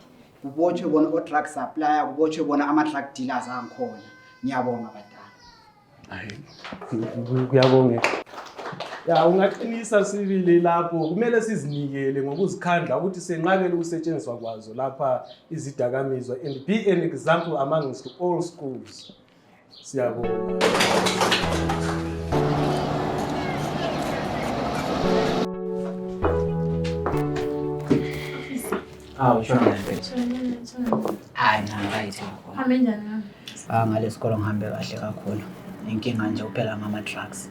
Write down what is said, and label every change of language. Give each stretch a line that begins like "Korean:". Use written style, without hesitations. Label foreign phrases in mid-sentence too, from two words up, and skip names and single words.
Zulu: Kubotshwe bona o-drug supplier, kubotshwe bona ama-drug dealers angikhona. Ngiyabonga badala. Hayi, kuyabonga. Ya ungaqinisa sibili lapho kumele sizinikele ngokuzikhandla ukuthi senqabele ukusetshenziswa kwazo lapha izidakamizwa
English: and be an example amongst all schools.
Zulu: Siyabonga. Ushona hayi right. Hambe njani? Ngale sikolo ngihambe kahle kakhulu. Inkinga nje uphela ngama-drugs.